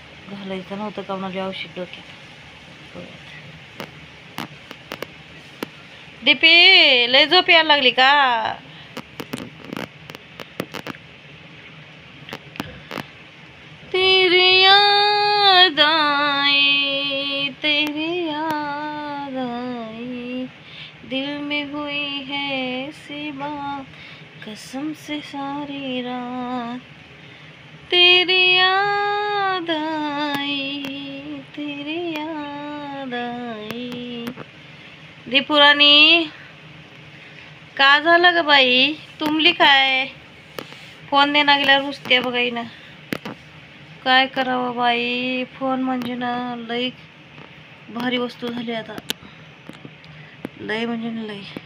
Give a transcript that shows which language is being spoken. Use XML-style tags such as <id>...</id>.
<mr>घालायचं नव्हतं का माझ्या औषध डोक्यात. दीपी लय झोप यायला लागली का?</mr> <hi>तेरी याद आई, तेरी याद आई, दिल में हुई है ऐसी बात, कसम से सारी रात तेरी याद आई, तेरी याद आई.</hi> <mr>दीपुराणी का झालं ग बाई, तुमली काय? फोन देना गेल्या रुसते बघाई ना. काय करावं बाई, फोन म्हणजे ना लई भारी वस्तू झाली आता, लय म्हणजे लय.</mr>